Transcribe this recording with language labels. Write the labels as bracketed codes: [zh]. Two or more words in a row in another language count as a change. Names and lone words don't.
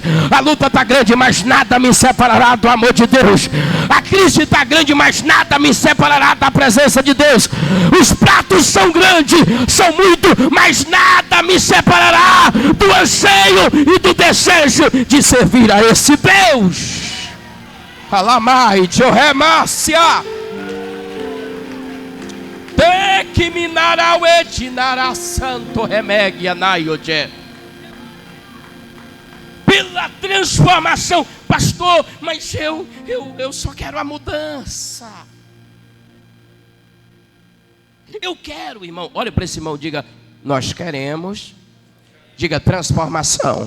[pt] A luta está grande, mas nada me separará do amor de Deus. A crise está grande, mas nada me separará da presença de Deus. Os pratos são grandes, são muitos, mas nada me separará do anseio e do desejo de servir a esse Deus. Alamai, Joremácia. Te que minarau edinara santo remegia naioje. Pela transformação, pastor, mas eu só quero a mudança. Eu quero, irmão. Olha para esse irmão, diga: nós queremos. Diga: transformação.